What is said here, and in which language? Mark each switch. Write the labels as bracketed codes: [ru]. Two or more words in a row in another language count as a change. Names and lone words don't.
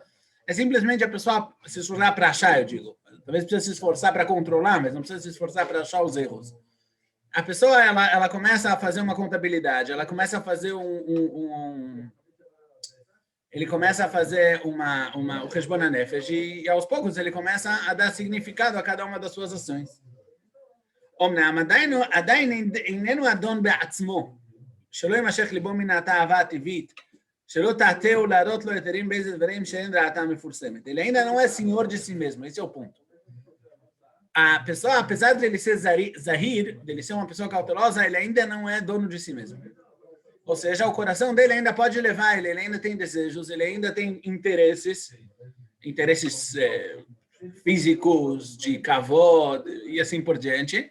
[pt] É simplesmente a pessoa se esforçar para achar, eu digo. Talvez precise se esforçar para controlar, mas não precisa se esforçar para achar os erros. A pessoa, ela começa a fazer uma contabilidade, ela começa a fazer ele começa a fazer o [he] חשבון הנפש [pt] e aos poucos ele começa a dar significado a cada uma das suas ações. [he] אומנם עדיין איננו אדון בעצמו, שלא יימשך ליבו מן התאווה הטבעית, שלא תעתהו להראות לו היתרים באיזה דברים שאין דעתם מפורסמת. [pt] Ele ainda não é senhor de si mesmo, esse é o ponto. A pessoa, apesar de ele ser zahir, de ele ser uma pessoa cautelosa, ele ainda não é dono de si mesmo. Ou seja, o coração dele ainda pode levar ele ainda tem desejos, ele ainda tem interesses físicos, de kavod e assim por diante.